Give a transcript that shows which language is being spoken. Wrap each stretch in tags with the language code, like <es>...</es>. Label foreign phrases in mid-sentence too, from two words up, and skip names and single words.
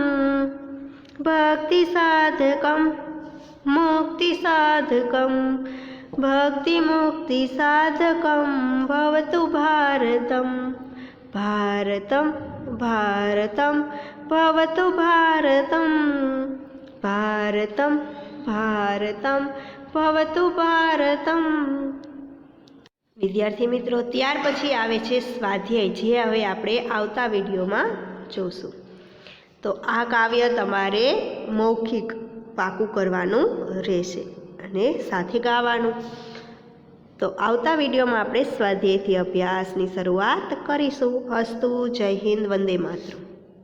<sa>भक्तिसाधकं मुक्तिसाधकं भक्तिमुक्तिसाधकं भवतु भारतं भारतं भारतं भवतु भारतं भारतं भारतं भवतु भारतं।</sa> <gu>વિદ્યાર્થી મિત્રો, ત્યાર પછી આવે છે સ્વાધ્યાય, જે હવે આપણે આવતા વિડિયોમાં જોશું। તો આ કાવ્ય તમારે મૌખિક પાકું કરવાનું રહેશે અને સાથે ગાવાનું। તો આવતા વિડિયોમાં આપણે સ્વાધ્યાયથી અભ્યાસની શરૂઆત કરીશું।</gu> <hi>अस्तु। जय हिंद। वंदे मातरम।</hi>